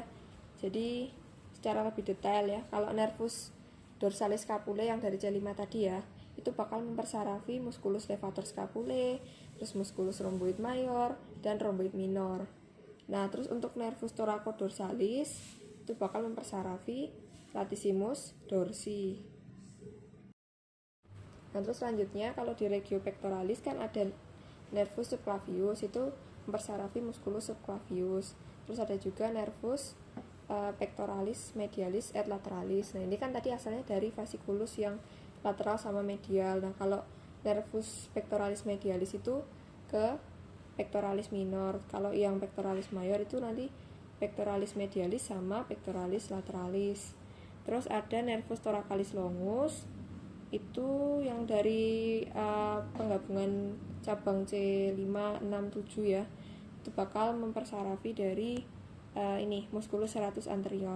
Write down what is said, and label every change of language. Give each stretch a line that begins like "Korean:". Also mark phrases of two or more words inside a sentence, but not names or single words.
Indonesian: Jadi secara lebih detail ya, kalau
Latin: nervus dorsalis scapulae
Indonesian: yang dari C5 tadi ya, itu bakal mempersarafi
Latin: musculus levator scapulae,
Indonesian: terus
Latin: musculus rhomboid mayor
Indonesian: dan
Latin: rhomboid minor.
Indonesian: Nah, terus untuk
Latin: nervus thoraco-dorsalis
Indonesian: itu bakal mempersarafi
Latin: latissimus dorsi.
Indonesian: Nah, terus selanjutnya kalau di
Latin: regio pectoralis
Indonesian: kan ada
Latin: nervus subclavius,
Indonesian: itu mempersarafi
Latin: musculus subclavius.
Indonesian: Terus ada juga
Latin: nervus pectoralis medialis et lateralis.
Indonesian: Nah, ini kan tadi asalnya dari vasikulus yang lateral sama medial. Nah, kalau
Latin: nervus pectoralis medialis
Indonesian: itu ke
Latin: pectoralis minor.
Indonesian: Kalau yang
Latin: pectoralis mayor
Indonesian: itu nanti
Latin: pectoralis medialis
Indonesian: sama
Latin: pectoralis lateralis.
Indonesian: Terus ada
Latin: nervus thoracalis longus,
Indonesian: itu yang dari penggabungan cabang C5, 6, 7 ya, itu bakal mempersarafi dari ini
Latin: musculus serratus anterior.